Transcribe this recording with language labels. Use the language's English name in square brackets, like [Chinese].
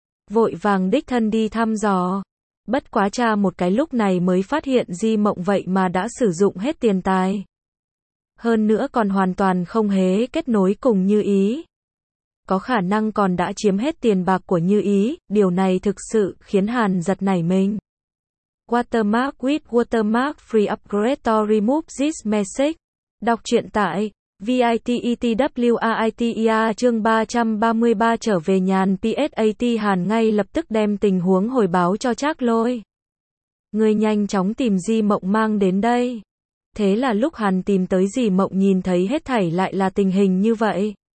[Vietnamese] Vội vàng đích thân đi thăm dò. Bất quá cha một cái lúc này mới phát hiện Di Mộng vậy mà đã sử dụng hết tiền tài. Hơn nữa còn hoàn toàn không hề kết nối cùng Như Ý. Có khả năng còn đã chiếm hết tiền bạc của Như Ý, điều này thực sự khiến Hàn giật nảy mình. [English] Watermark with watermark free upgrade to remove this message. [Vietnamese] Đọc truyện tại VITETWARITER chương 333 trở về nhàn PSAT Hàn ngay lập tức đem tình huống hồi báo cho Trác Lỗi. Người nhanh chóng tìm Di Mộng mang đến đây. Thế là lúc Hàn tìm tới Di Mộng nhìn thấy hết thảy lại là tình hình như vậy.